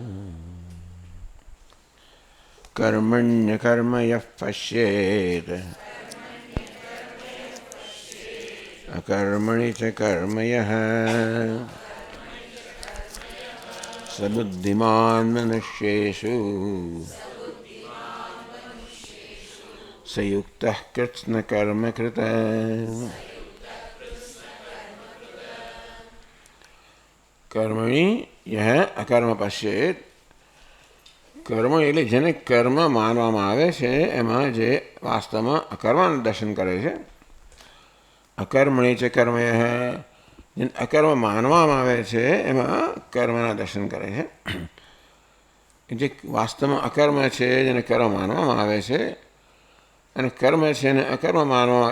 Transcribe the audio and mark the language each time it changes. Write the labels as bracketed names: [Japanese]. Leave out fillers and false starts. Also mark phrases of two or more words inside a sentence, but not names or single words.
[Sanskrit] कर्मण्यकर्म यः पश्येत् अकर्मणि च कर्म यः स बुद्धिमान् मनुष्येषु स युक्तः कृत्स्नकर्मकृत्। कर्मणि यह अकर्म पश्येत। [Gujarati] કર્મ એટલે જેને કર્મ માનવામાં આવે છે એમાં જે વાસ્તવમાં અકર્મનું દર્શન કરે છે. અકર્મણી છે કર્મ જેને અકર્મ માનવામાં આવે છે એમાં કર્મના દર્શન કરે છે. જે વાસ્તવમાં અકર્મ છે જેને કર્મ માનવામાં આવે છે અને કર્મ છે એને અકર્મ માનવામાં